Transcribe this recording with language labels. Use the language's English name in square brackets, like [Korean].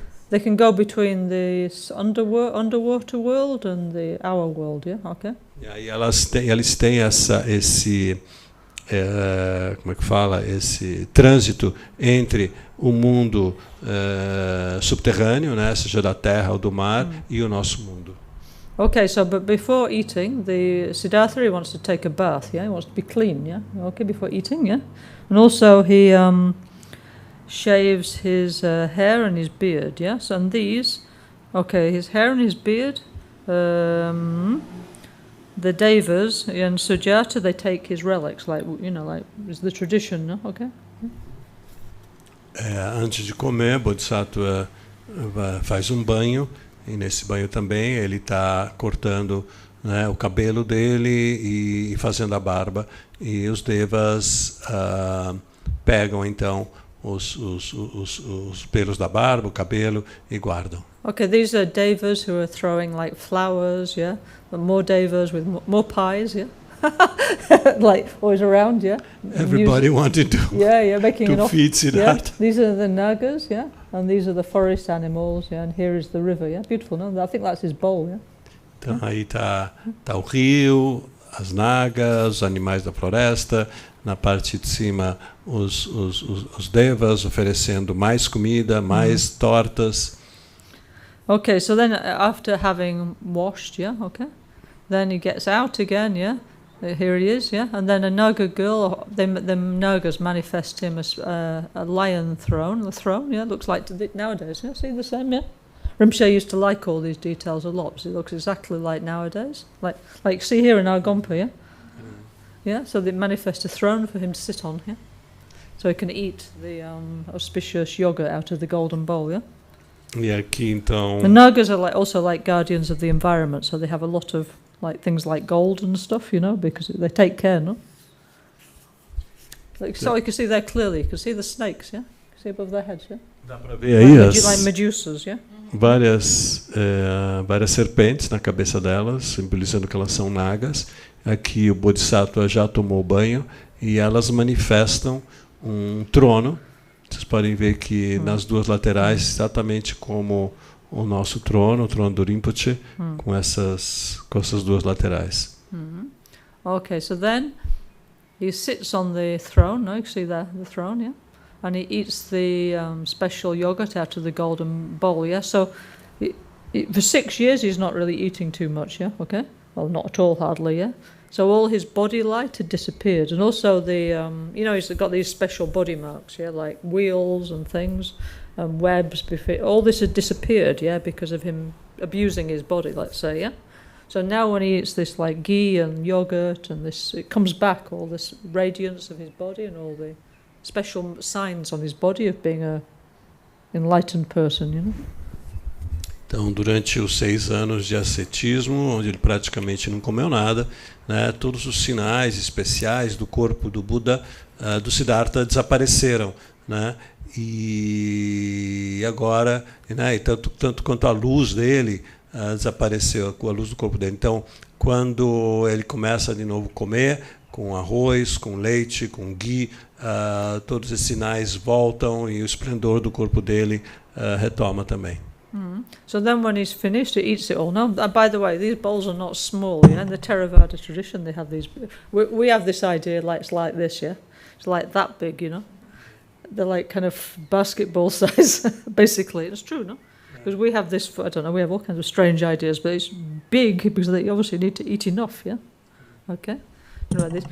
[English] They can go between the underwater world and our world, yeah. Okay. [Portuguese] E aí eles têm esse como é que fala, esse trânsito entre o mundo subterrâneo, né, seja da terra ou do mar, e o nosso mundo. [English] Okay, so but before eating, the Siddhartha, he wants to take a bath, yeah? He wants to be clean, yeah? Okay, before eating, yeah? And also he shaves his hair and his beard, yes? And these, okay, his hair and his beard, the Devas and Sujaata, they take his relics, like, you know, like, is the tradition, no? Okay? [Portuguese] Antes de comer, Bodhisattva faz um banho, e nesse banho também ele está cortando, né, o cabelo dele e fazendo a barba. E os Devas pegam então os pelos da barba, o cabelo e guardam. [English] Okay, these are devas who are throwing like flowers, yeah? And more devas with more pies, yeah? Like always around, yeah? Everybody wanted to, making an to offer. feed Siddhartha. Yeah? These are the nagas, yeah? And these are the forest animals, yeah? And here is the river, yeah? Beautiful, no? I think that's his bowl, yeah? [Portuguese] Então aí tá o rio, as nagas, os animais da floresta, na parte de cima os devas oferecendo mais comida, mais tortas. [English] Okay, so then after having washed, yeah, okay, then he gets out again, yeah, here he is, yeah, and then a Naga girl, the Nagas manifest him as a lion throne, the throne, yeah, looks like nowadays, yeah, see the same, yeah. Rinpoche used to like all these details a lot, because it looks exactly like nowadays, like see here in Argompa, yeah, yeah, so they manifest a throne for him to sit on, yeah, so he can eat the auspicious yogurt out of the golden bowl, yeah. [Portuguese] E aqui então [English] The Nagas are also like guardians of the environment, so they have a lot of like things like gold and stuff, you know, because they take care, no? So you can see there clearly, you can see the snakes, yeah? You can see above their heads, yeah? [Portuguese] dá para ver aí [English] Like medusas, yeah? [Portuguese] várias serpentes na cabeça delas, simbolizando que elas são nagas. Aqui o Bodhisattva já tomou banho e elas manifestam um trono. Vocês podem ver que nas duas laterais, exatamente como o nosso trono, o trono do Rinpoche, com essas duas laterais. [English] Okay, so then he sits on the throne, no? You can see the throne, yeah? And he eats the special yogurt out of the golden bowl, yeah? So for 6 years he's not really eating too much, yeah? Okay? Well, not at all, hardly, yeah? So all his body light had disappeared, and also the, he's got these special body marks, yeah, like wheels and things, and webs. All this had disappeared, yeah, because of him abusing his body, let's say, yeah. So now when he eats this like ghee and yogurt and this, it comes back, all this radiance of his body and all the special signs on his body of being a enlightened person, you know. [Portuguese] Então, durante os 6 anos de ascetismo, onde ele praticamente não comeu nada, né, todos os sinais especiais do corpo do Buda, do Siddhartha, desapareceram, né, e agora, né, tanto quanto a luz dele desapareceu, a luz do corpo dele. Então, quando ele começa de novo a comer, com arroz, com leite, com ghee, todos esses sinais voltam e o esplendor do corpo dele retoma também. [English] So then when he's finished, he eats it all. Now, by the way, these bowls are not small, yeah? In the Theravada tradition, they have these... We have this idea, like it's like this, yeah? It's like that big, you know? They're like kind of basketball size, basically. It's true, no? Because we have this, I don't know, we have all kinds of strange ideas, but it's big because they obviously need to eat enough, yeah? Okay? Like this.